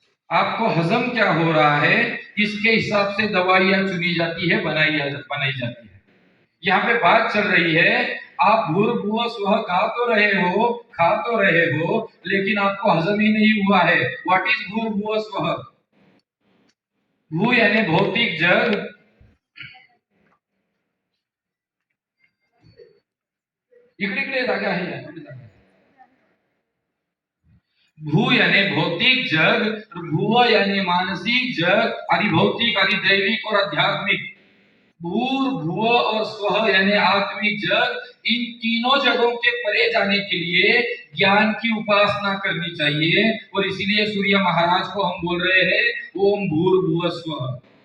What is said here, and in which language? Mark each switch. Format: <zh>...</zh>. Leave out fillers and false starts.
<hi>आपको हजम क्या हो रहा है, इसके हिसाब से दवाइयां चुनी जाती है, बनाई जाती है। यहाँ पे बात चल रही है, आप भूर्भुवः स्वः खा तो रहे हो, लेकिन आपको हजम ही नहीं हुआ है।</hi> <en>What is भूर्भुवः स्वः?</en> <hi>भू यानी भौतिक जग,</hi> <mr>इकडे जागा आहे।</mr> <hi>भू यानी भौतिक जग, भुव यानी मानसिक जग, आदि भौतिक, आदि दैविक और आध्यात्मिक। भूर भुव और स्वः यानी आत्मिक जग। इन तीनों जगहों के परे जाने के लिए ज्ञान की उपासना करनी चाहिए, और इसीलिए सूर्य महाराज को हम बोल रहे हैं ओम भूर्भुवः स्वः।</hi>